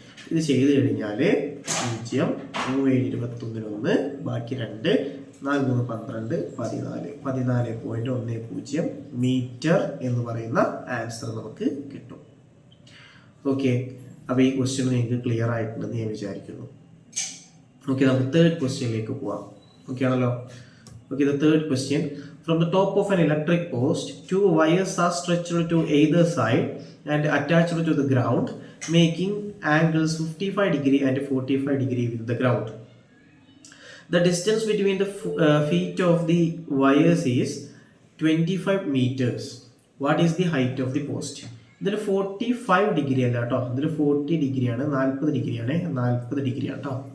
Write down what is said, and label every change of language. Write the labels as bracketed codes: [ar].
[ml] ഇത് ചെയ്ത് കഴിഞ്ഞാൽ 0, 7, 21, ബാക്കി 2, 4, 3, 12, 14 മീറ്റർ എന്ന് പറയുന്ന ആൻസർ നമുക്ക് കിട്ടും. ഓക്കെ, അപ്പോൾ ഈ ക്വസ്റ്റ്യൻ നിങ്ങൾക്ക് ക്ലിയർ ആയിട്ടുണ്ടെന്ന് ഞാൻ വിചാരിക്കുന്നു. ഓക്കെ, നമുക്ക് തേർഡ് ക്വസ്റ്റ്യനിലേക്ക് പോവാം. ഓക്കെ ആണല്ലോ. Okay, the third question. [en] From the top of an electric post, 2 wires are stretched to either side and attached to the ground, making angles 55 degree and 45 degree with the ground. The distance between the feet of the wires is 25 meters. What is the height of the post? [ml] ഇതിൽ 45 degree അല്ല കേട്ടോ, ഇതിൽ 40 ഡിഗ്രിയാണ്, 40 ഡിഗ്രിയാണ്, 40 ഡിഗ്രിയാണ് കേട്ടോ.